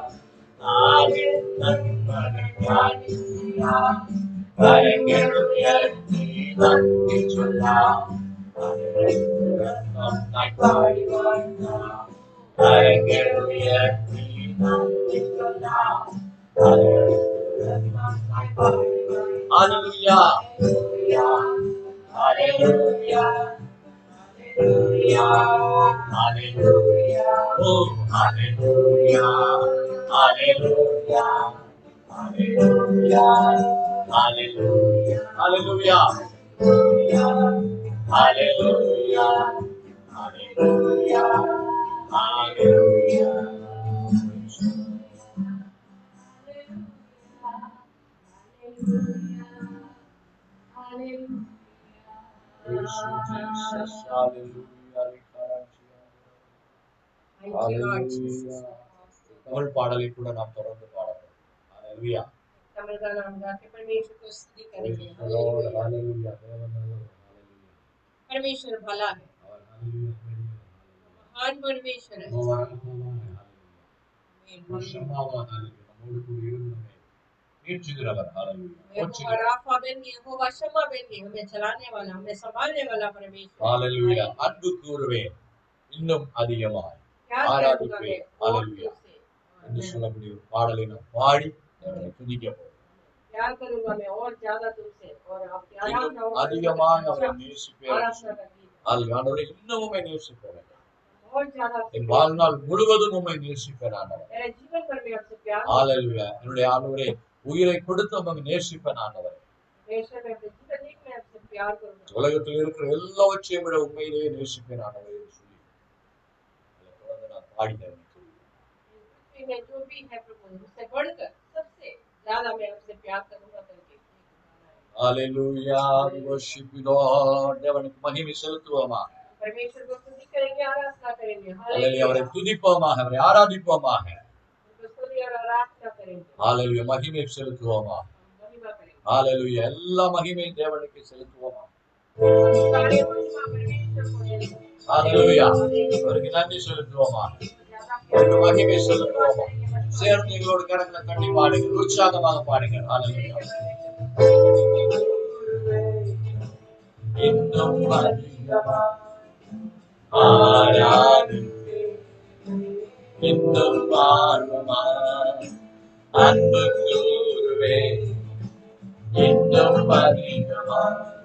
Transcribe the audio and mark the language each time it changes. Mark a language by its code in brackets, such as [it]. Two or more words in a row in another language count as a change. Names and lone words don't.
[ml] ആമേൻ, നന്മകൾ ധ്യാനിക്കാം. കരങ്ങൾ ഉയർത്തി നന്ദി ചൊല്ലാം. നന്നായി പാടി വാഴ്ത്താം. കരങ്ങൾ ഉയർത്തി നന്ദി ചൊല്ലാം. [en] Hallelujah. Hallelujah. Hallelujah. Hallelujah. Oh, hallelujah. Hallelujah. Hallelujah. Hallelujah. Hallelujah. Hallelujah. Hallelujah. Hallelujah. Praise you, Jesus. Hallelujah. Hallelujah. [ta] தமிழ் பாடலை கூட நாம் தொடர்ந்து பாடலாம். Hallelujah. [hi] தமிழ் गाना हम गा के परमेश्वर को स्तुति करेंगे. [en] Lord, hallelujah. Hallelujah. [hi] परमेश्वर भला है. [en] Hallelujah. [hi] महान परमेश्वर है. [ta] நம்மோடு கூட இருந்து நம்மை மீட்சுகிறவர். [hi] यहोवा राफा बन गए, यहोवा शम्मा बन गए, हमें चलाने वाला, हमें संभालने वाला परमेश्वर. [en] Hallelujah. [ta] அன்பு கூறுவேன், இன்னும் அதிகமாய் ஆராதிப்பேன். [en] Hallelujah. [ta] என்று சொல்லக்கூடிய ஒரு பாடலை நாம் பாடி அவரை துதிக்க போகிறோம். [hi] प्यार करूंगा मैं और ज्यादा तुमसे और आपके आराम से [ta] அதிகமாக அவரை நேசிப்பேன். ஆண்டவரே, இன்னும் உம்மை நேசிப்பேன். [hi] और ज्यादा [ta] என் வாழ்நாள் முழுவதும் உம்மை நேசிப்பேன் ஆண்டவரே. [hi] मेरे जीवन भर में आपसे प्यार. [en] Hallelujah. [ta] என்னுடைய ஆண்டவரே, உயிரை கொடுத்து உம்மை நேசிப்பேன் ஆண்டவரே. [hi] परमेश्वर मैं अपने जीवन में आपसे प्यार करूंगा. [ta] உலகத்தில் இருக்கிற எல்லாவற்றையும் விட உண்மையிலேயே நேசிப்பேன் ஆண்டவரே என்று சொல்லி தொடர்ந்து நான் பாடினேன். [hi] मैं जो भी है प्रभु, उससे बढ़कर सबसे ज्यादा मैं आपसे प्यार करूंगा करके. [en] Hallelujah. We worship you, Lord. [ta] தேவனுக்கு மகிமை செலுத்துவோமா? [hi] परमेश्वर को स्तुति करेंगे, आराधना करेंगे. [ta] Hallelujah. அவரை துதிப்போமாக, அவரை ஆராதிப்போமாக. [hi] स्तुति और आराधना करेंगे. [ta] Hallelujah. மகிமை செலுத்துவோமா? [hi] महिमा करेंगे. [ta] Hallelujah. எல்லா மகிமையும் தேவனுக்கு செலுத்துவோமா? [hi] सारे महिमा परमेश्वर को देंगे. [ta] Hallelujah. அவருக்கு நன்றி செலுத்துவோமா? அவருக்கு மகிமை செலுத்துவோமா? சேர்ந்து எங்களோடு கரங்களை தட்டி பாடுங்கள், உற்சாகமாக பாடுங்கள். [en] Hallelujah. [ta] இன்னும் அதிகமாக ஆராதிப்பேன், இன்னும் ஆர்வமாக அன்பு கூறுவேன், இன்னும் அதிகமாக